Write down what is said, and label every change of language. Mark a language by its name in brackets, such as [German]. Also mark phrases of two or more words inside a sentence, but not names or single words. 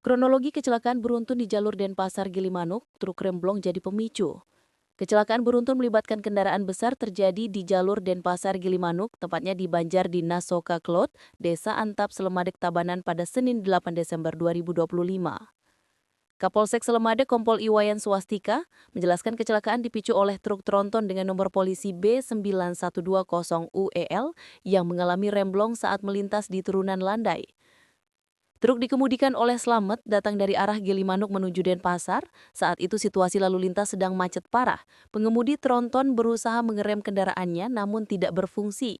[Indonesian] Kronologi kecelakaan beruntun di jalur Denpasar Gilimanuk, truk remblong jadi pemicu. Kecelakaan beruntun melibatkan kendaraan besar terjadi di jalur Denpasar Gilimanuk, tepatnya di Banjar Dinas Soka Klot, Desa Antap, Selemadeg, Tabanan pada Senin 8 Desember 2025. Kapolsek Selemadeg Kompol Iwayan Swastika menjelaskan kecelakaan dipicu oleh truk tronton dengan nomor polisi B9120UEL yang mengalami remblong saat melintas di turunan landai. Truk dikemudikan oleh Slamet datang dari arah Gilimanuk menuju Denpasar. Saat itu situasi lalu lintas sedang macet parah. Pengemudi tronton berusaha mengerem kendaraannya namun tidak berfungsi.